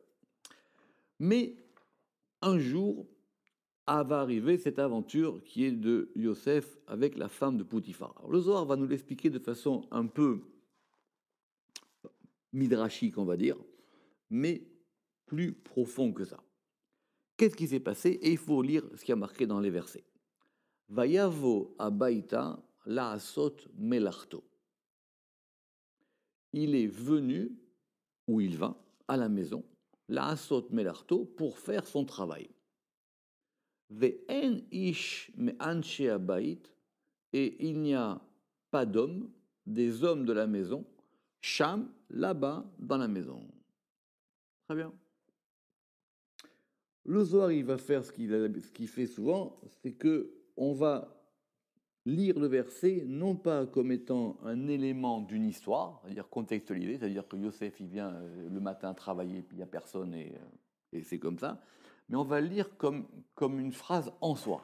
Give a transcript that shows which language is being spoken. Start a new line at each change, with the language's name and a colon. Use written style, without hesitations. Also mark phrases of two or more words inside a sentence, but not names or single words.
French: Mais un jour, va arriver cette aventure qui est de Yosef avec la femme de Poutifar. Alors, le Zohar va nous l'expliquer de façon un peu midrashique, on va dire, mais plus profond que ça. Qu'est-ce qui s'est passé? Et il faut lire ce qui a marqué dans les versets.
Hebrew: ויבא הביתה לעשות מלאכתו.
French: Il est venu, ou il va, à la maison,
Hebrew: לעשות מלאכתו,
French: pour faire son travail.
Hebrew: ואין איש מאנשי הבית,
French: et il n'y a pas d'hommes, des hommes de la maison, Cham, là-bas, dans la maison. Très bien. Le Zohar, il va faire ce qu'il fait souvent, c'est que on va lire le verset non pas comme étant un élément d'une histoire, c'est-à-dire contextualisé, c'est-à-dire que Yosef, il vient le matin travailler, puis il n'y a personne, et c'est comme ça, mais on va le lire comme une phrase en soi.